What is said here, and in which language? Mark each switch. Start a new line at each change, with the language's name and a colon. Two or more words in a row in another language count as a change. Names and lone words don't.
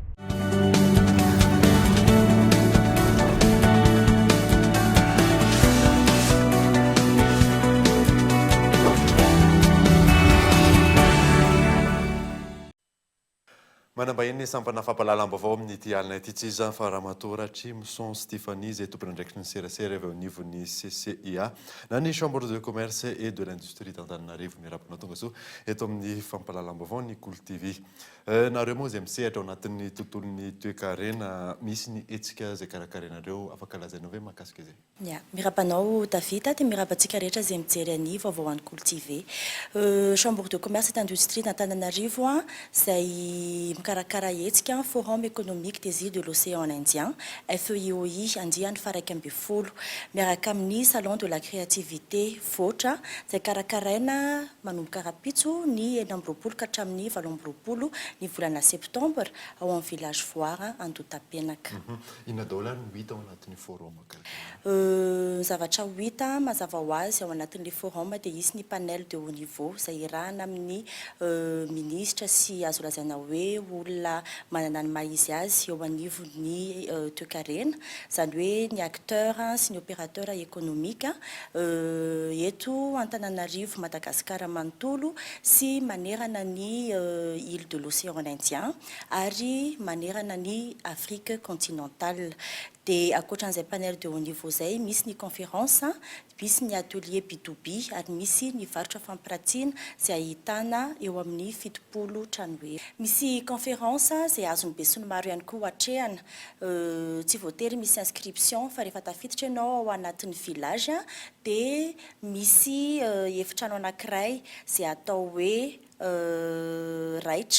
Malagasy: Manambahiny sampana fampalalam-baovao amin'ny ity alina ity tsy iza fa Ramatoratry Mousson Stéphanie izay tompony andraikitry ny serasera avy ao anivon'ny CCIA na ny Chambre de commerce et de l'industrie d'Antananarivo miarapana tonga so eto amin'ny fampalalam-baovao ny Cool TV. Nareo moa izay misehatra ao anatin'ny tontolon'ny toe-karena misy ny etsika izay karakarenareo afaka lazainao ve mahakasika izay? Mirapanao Davita dia mirapantsika rehetra izay mijery any vaovao any Cool TV. Chambre de commerce et d'industrie d'Antananarivo izay mikarakara hetsika forum économique des îles de l'océan Indien FEIOI andiany faraiky amby folo miaraka amin'ny salon de la créativité voatra izay karakaraina manomboka rapitso ny 9 ka hatramin'ny 12 ny volana septembre ao amin'ny village foire Andotapenaka. Inona daholo no hita ao anatin'ny forum? Zavatra hita mazava ho azy ao anatin'ilay forum dia isy ny
French: panel de haut niveau
Malagasy: izay irahana amin'ny ministre sy azo lazaina hoe olona manana ny maha-izy azy eo anivon'ny toe-karena izany hoe ny acteur sy ny
French: opérateur économique
Malagasy: eto Antananarivo Madagasikara manontolo sy manerana ny
French: île de l'océan Indien
Malagasy: ary manerana ny
French: Afrique continentale.
Malagasy: Dia akoatran'izay
French: panel de haut niveau
Malagasy: zay misy ny conférence, misy ny
French: atelier B2B
Malagasy: ary misy ny varotra fampirantiana izay ahitana eo amin'ny 70 trano hoe. Misy conférence izay azon'ny be sy ny maro ihany koa hatrehana, tsy voatery misy inscription fa rehefa tafiditra ianao ao anatin'ny village dia misy efitrano anankiray izay atao hoe raitra.